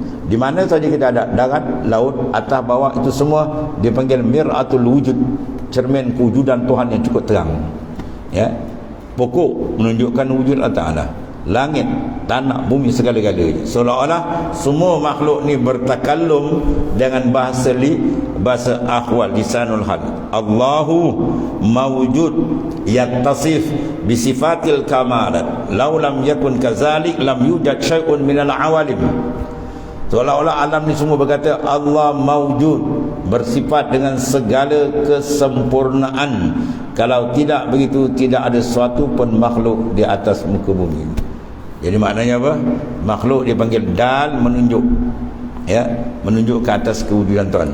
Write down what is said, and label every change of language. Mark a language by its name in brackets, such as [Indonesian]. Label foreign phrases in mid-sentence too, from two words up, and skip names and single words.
[Malay] Di mana saja kita ada, darat, laut, atas, bawah, itu semua dipanggil [Arabic] مرآة الوجود. [Malay] Cermin kewujudan Tuhan yang cukup terang. Ya. Pokok menunjukkan wujud Allah Ta'ala, langit, tanah, bumi, segala-galanya. Seolah-olah semua makhluk ni bertakallum dengan bahasa akhwal, [Arabic] لسان الحال. الله موجود يتصف بصفات الكمالات. لو لم يكن كذلك لم يوجد شيء من العوالم. [Malay] Seolah-olah alam ni semua berkata [Arabic] الله موجود, [Malay] bersifat dengan segala kesempurnaan. Kalau tidak begitu, tidak ada suatu pun makhluk di atas muka bumi. Jadi maknanya apa? Makhluk dipanggil dal, menunjuk. Ya, menunjuk ke atas kewujudan Tuhan.